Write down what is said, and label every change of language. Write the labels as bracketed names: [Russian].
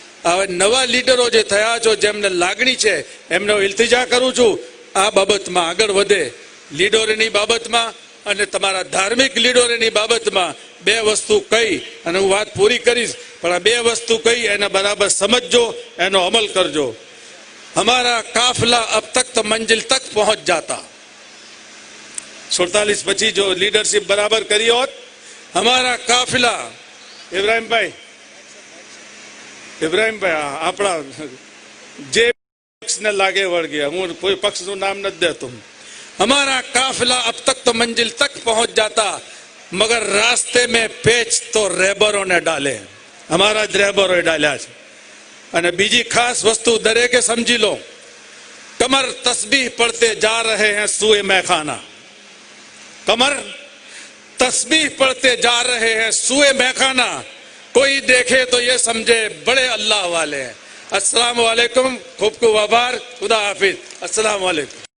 [Gujarati] હવે નવા લીડરો જે થયા છો, જેમને લાગણી છે, એમને ઇલ્તિજા કરું છું આ બાબતમાં આગળ વધે. લીડરોની બાબતમાં અને તમારા ધાર્મિક લીડરોની બાબતમાં 2 વસ્તુ કહી અને હું વાત પૂરી કરીશ, પણ આ 2 વસ્તુ કહી એને બરાબર સમજજો, એનો અમલ કરજો. [Hindi] हमारा काफिला अब तक तो मंजिल तक पहुंच जाता. [Gujarati] 47 પછી જો લીડરશિપ બરાબર કરી હોત, [Hindi] हमारा काफिला, [Gujarati] ઇબ્રાહીમભાઈ આપણા જે પક્ષને લાગે વળગે, હું કોઈ પક્ષનું નામ નથી દેતો. [Hindi] हमारा काफिला अब तक तो मंजिल तक पहुंच जाता, मगर रास्ते में पेच तो रहबरों ने डाले. [Gujarati] हमारा જ રહેબરોએ ડાલ્યા છે. અને બીજી ખાસ વસ્તુ દરેકે સમજી લો, [Hindi] કમર તસ્બીહ પડતે જા રહે હૈ સુએ મેખાના. कमर तस्बीह पढ़ते जा रहे हैं सुए मैखाना, कोई देखे तो ये समझे बड़े अल्लाह वाले हैं. अस्सलाम वालेकुम, खूब खूब आभार, खुदा हाफिज. अस्सलाम वालेकुम.